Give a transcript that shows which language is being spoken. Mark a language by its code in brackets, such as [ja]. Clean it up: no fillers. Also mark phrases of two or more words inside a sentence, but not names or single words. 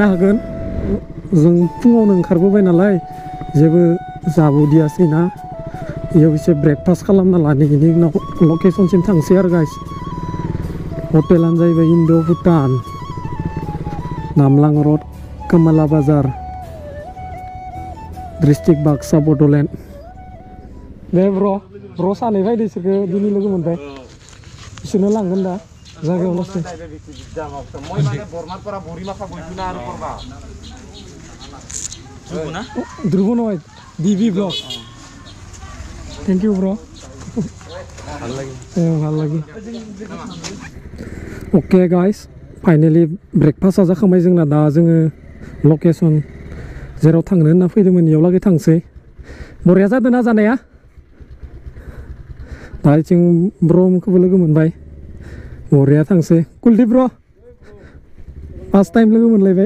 [brx] हागोन जों फुङावनो ओंखारबोबाय नालाय जेबो जाबोदियासैना बेयाव एसे ब्रेकफास्ट खालामना लानि बेनि उनाव लकेसनसिम थांसै आरो गाइस हटेलानो जाहैबाय इन्ड'-भुटान नामलां रड कमला बाजार डिस्ट्रिक्ट बाक्सा बड'लेण्ड दे ब्र' सानै फैदो इसोरखौ दिनै लोगो मोनबाय बिसोरनो लांगोन दा जायगायाव लासै ध्रुव नय ডিবি ব্লগ [en] thank you bro [as] ভাল লাগে [en] okay guys finally [brx] ब्रेकफास्टआ जाखांबाय जोंना दा जोङो लकेसन जेराव थांनो होनना फैदोंमोन इयाव लागै थांसै बरिया जादों ना जानाया दा जों ब्र'खौबो लोगो मोनबाय बरिया थांसै कुलदीप ब्र' [en] first time [brx] लोगो मोनलायबाय